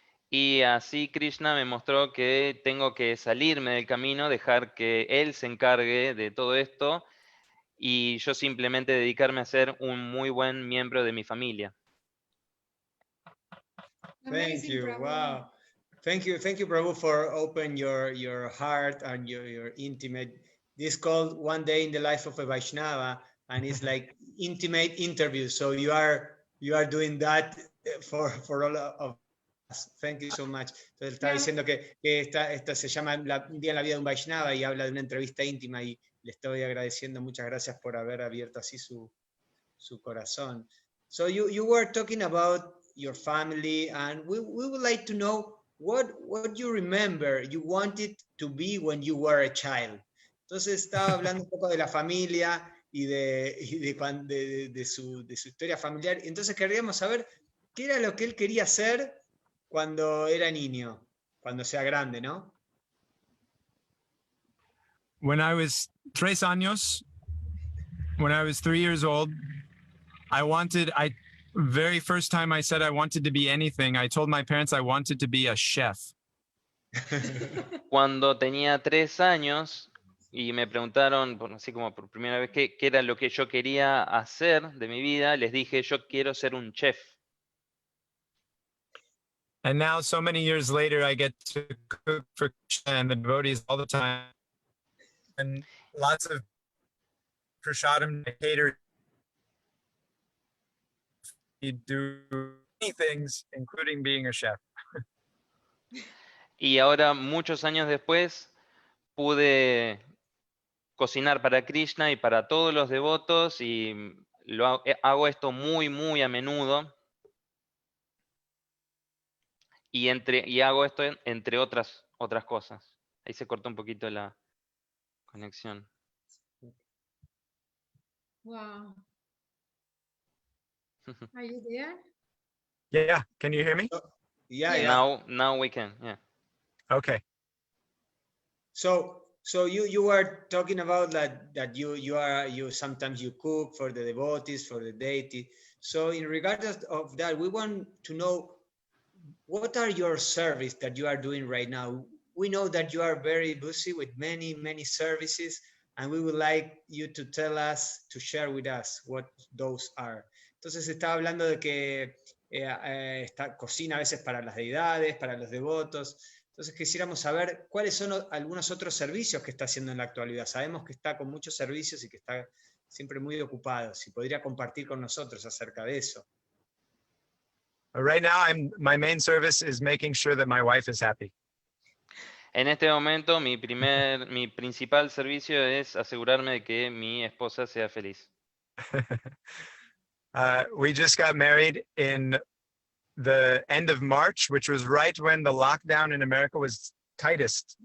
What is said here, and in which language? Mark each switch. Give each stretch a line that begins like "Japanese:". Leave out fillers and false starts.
Spanish: Y así Krishna me mostró que tengo que salirme del camino, dejar que él se encargue de todo esto y yo simplemente dedicarme a ser un muy buen miembro de mi familia.
English: Thank you. Wow. Thank you, Prabhu, for open your heart and your intimate. This called One Day in the Life of a Vaishnava, and it's like intimate interview. So you are doing that for all of us. Thank you so much.
Spanish: Entonces está diciendo que esta se llama Un Día en la Vida de un Vaishnava y habla de una entrevista íntima y le estoy agradeciendo. Muchas gracias por haber abierto así su corazón.
English: So you were talking about your family, and we would like to know what you remember you wanted to be when you were a child.
Spanish: Entonces estaba hablando un poco de la familia y de su historia familiar. Entonces queríamos saber qué era lo que él quería ser cuando era niño, cuando sea grande, ¿no?
English: When I was 3 años, when I was 3 years old, very first time I said I wanted to be anything, I told my parents I wanted to be a chef.
Spanish: Cuando tenía 3 años y me preguntaron, así como por primera vez, qué era lo que yo quería hacer de mi vida, les dije, yo quiero ser un chef.
English: And now, so many years later, I get to cook for Krishna and the devotees all the time. And lots of prasadam cater. You do many things, including being a chef.
Spanish: Y ahora, muchos años después, pude cocinar para Krishna y para todos los devotos y hago esto muy, muy a menudo. Y hago esto entre otras cosas. Ahí se cortó un poquito la conexión.
English: Wow. Are you there? Yeah, can you hear me? Yeah, Yeah. yeah. Now we can, yeah. Okay. So you were talking about that you sometimes you cook for the devotees, for the deity. So in regards of that, we want to know what are your service that you are doing right now. We know that you are very busy with many services, and we would like you to tell us, to share with us what those are.
Spanish: Entonces estaba hablando de que cocina a veces para las deidades, para los devotos. Entonces quisiéramos saber cuáles son algunos otros servicios que está haciendo en la actualidad. Sabemos que está con muchos servicios y que está siempre muy ocupado. Si podría compartir con nosotros acerca de eso.
English: Right now, my main service is making sure that my wife is happy.
Spanish: En este momento, mi principal servicio es asegurarme de que mi esposa sea feliz.
English: We just got married in the end of March, which was right when the lockdown in America was tightest.